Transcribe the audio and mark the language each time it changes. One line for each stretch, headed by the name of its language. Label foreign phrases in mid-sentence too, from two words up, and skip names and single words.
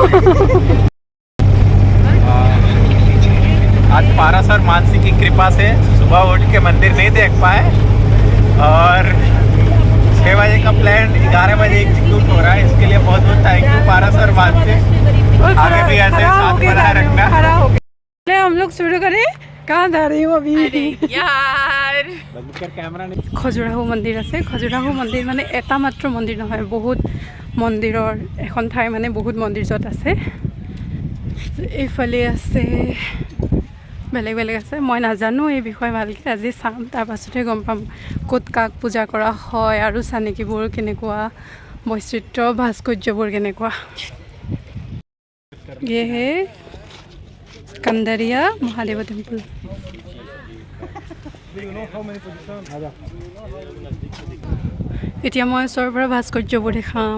Hindi: आज पारस और मानसी की कृपा से सुबह उठ के मंदिर नहीं देख पाए और 6 बजे का प्लान 11 बजे एग्जीक्यूट हो रहा है। इसके लिए बहुत बहुत
English: thank you
Hindi: पारस और मानसी। आगे भी ऐसे साथ बनाए रखना। हम लोग शुरू करें। कहाँ जा रही हूँ अभी? यार कैमरा
Assamese: খজুৰাহো মন্দিৰ আছে। খজুৰাহো মন্দিৰ মানে এটা মাত্ৰ মন্দিৰ নহয়, বহুত মন্দিৰৰ এখন ঠাই, মানে বহুত মন্দিৰ য'ত আছে। এইফালে আছে, বেলেগ বেলেগ আছে। মই নাজানো এই বিষয়ে ভালকৈ, আজি চাম, তাৰপাছতহে গম পাম ক'ত কাক পূজা কৰা হয় আৰু চানেকিবোৰ কেনেকুৱা, বৈচিত্ৰ ভাস্কৰ্যবোৰ কেনেকুৱা।
Hindi: ये है कंदरिया महादेव टेम्पल।
Assamese: এতিয়া মই ওচৰৰ পৰা ভাস্কৰ্যবোৰ দেখাম।